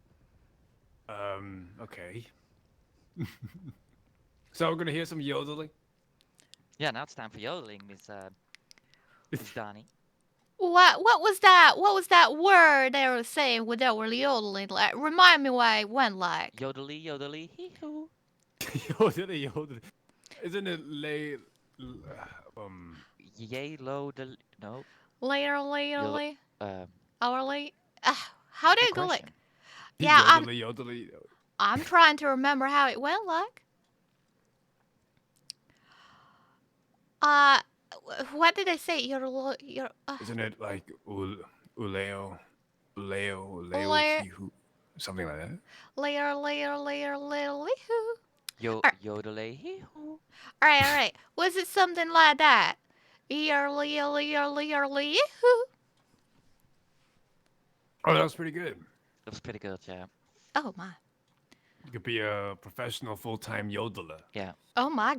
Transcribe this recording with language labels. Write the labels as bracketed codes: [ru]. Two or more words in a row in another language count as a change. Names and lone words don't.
[en] Okay. So we're gonna hear some yodeling. Yeah, now it's time for yodeling, Miss Donnie. What was that? What was that word they were saying when they were yodeling? Like, remind me what it went like. Yodely, yodely, hee hoo. Yodeling. Isn't it lay? Yay, low, no. Later, hourly. How did it go like? Yodely, Yeah, yodely. I'm trying to remember how it went like. What did I say? Isn't it like uleo, hihu, something like that? Later, hoo. Yodely, hee hoo. All right. Was it something like that? Hoo. Oh, that was pretty good. That was pretty good, yeah. Oh my. You could be a professional full-time yodeler. Yeah. Oh my